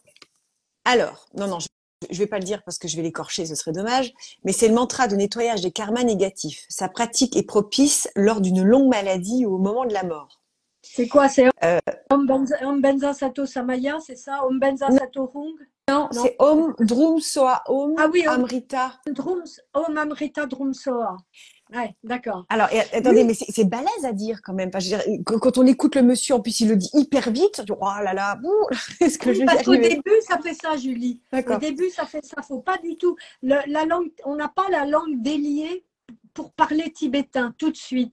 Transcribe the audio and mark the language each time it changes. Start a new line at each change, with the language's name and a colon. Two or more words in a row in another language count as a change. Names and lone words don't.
French: Alors, non, je vais pas le dire parce que je vais l'écorcher, ce serait dommage, mais c'est le mantra de nettoyage des karmas négatifs. Sa pratique est propice lors d'une longue maladie ou au moment de la mort. C'est quoi? C'est
Tibetan: ཨོཾ་བཛྲ་སཏྭ་ས་མ་ཡ,
French: c'est ça?
Tibetan: ཨོཾ་བཛྲ་སཏྭ་ཧཱུྃ?
French: Non, c'est
Tibetan: ཨོཾ་བྷྲཱུཾ་སྭཱཧཱ་ཨོཾ་ཨ་མྲྀ་ཏ. ཨོཾ་ཨ་མྲྀ་ཏ་བྷྲཱུཾ་སྭཱཧཱ.
French: Ouais, d'accord. Alors, attendez, mais c'est balèze à dire quand même. Enfin, je veux dire, quand on écoute le monsieur, en plus il le dit hyper vite, oh là là, est-ce que je vais y parce qu'au arriver? début, ça fait ça, Julie. Au début, ça fait ça. Faut pas du tout. La langue, on n'a pas la langue déliée pour parler tibétain tout de suite.